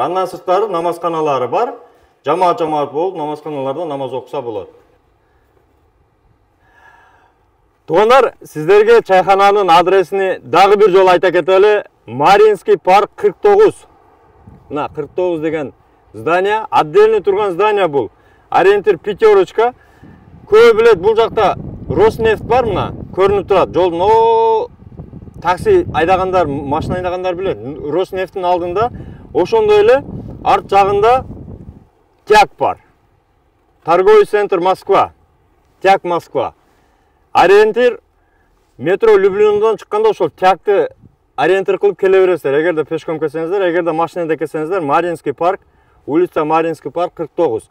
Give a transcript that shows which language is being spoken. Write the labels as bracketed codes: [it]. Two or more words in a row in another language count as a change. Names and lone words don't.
[ky] Андан сырткары намазканалары бар. Жамаат болуп, намазканаларда намаз окуса болот. Туугандар, сиздерге чайхананын адресини дагы бир жолу айта кетели. Маринский парк 49. Мына 49 деген здание, отдельно турган здание бул. [ru] Ориентир пятерочка. [kk] Көбі білет, бұл жақта Роснефть бар мына, көрініп тұрады. Жолдың о такси айдағандар, машина айдағандар білет. Роснефтьтің алдында, [ky] ошондой эле арт жағында Тяг бар. [ru] Торговый центр Москва. Тяг Москва. [ky] Ориентир метро Люблиндан шыққанда ошол Тягты ориентир кылып келе бересиздер. Эгерде пешком келсеңиздер, эгерде машинада келсеңиздер, Маринский парк, улица Маринский парк 49.